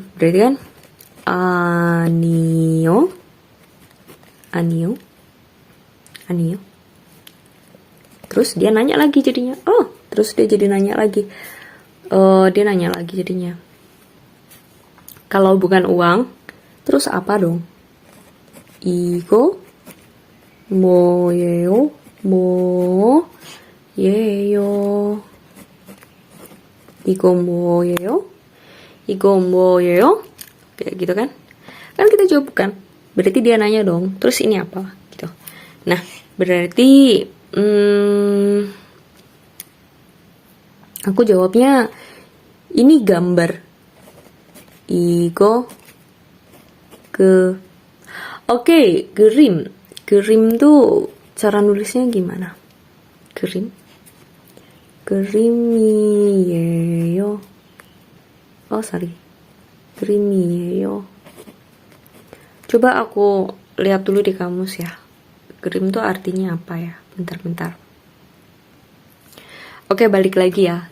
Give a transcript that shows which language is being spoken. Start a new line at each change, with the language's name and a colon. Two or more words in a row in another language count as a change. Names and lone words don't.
Indonesian: Berarti kan 아니요. Terus dia nanya lagi jadinya. Terus dia jadi nanya lagi. Dia nanya lagi jadinya. Kalau bukan uang, terus apa dong?
Korean: 이거 뭐예요? 이거 뭐예요?
Indonesian: Kayak gitu kan? Kan kita jawab bukan. Berarti dia nanya dong. Terus ini apa? Gitu. Nah, berarti aku jawabnya ini gambar.
Korean: 이거 Oke, 그림.
Indonesian: 그림 tuh cara nulisnya gimana?
Korean: 그림이에요. 그림이에요.
Indonesian: Coba aku lihat dulu di kamus ya. Krim tuh artinya apa ya? Bentar. Oke, balik lagi ya.